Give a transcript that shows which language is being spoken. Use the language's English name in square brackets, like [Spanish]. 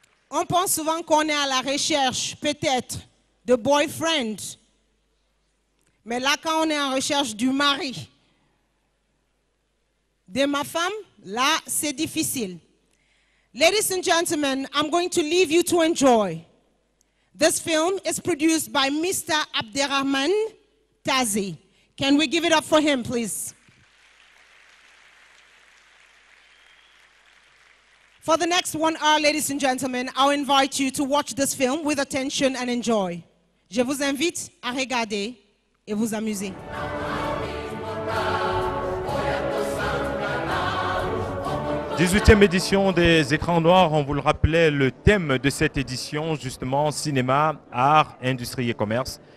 [French] On pense souvent qu'on est à la recherche, peut-être, de boyfriend. Mais là, quand on est en recherche du mari de ma femme, là, c'est difficile. [English] Ladies and gentlemen, I'm going to leave you to enjoy. This film is produced by Mr. Abderrahman Tazi. Can we give it up for him, please? For the next 1 hour, ladies and gentlemen, I'll invite you to watch this film with attention and enjoy. [French] Je vous invite à regarder et vous amuser. 18e édition des Écrans Noirs, on vous le rappelait, le thème de cette édition, justement, cinéma, art, industrie et commerce.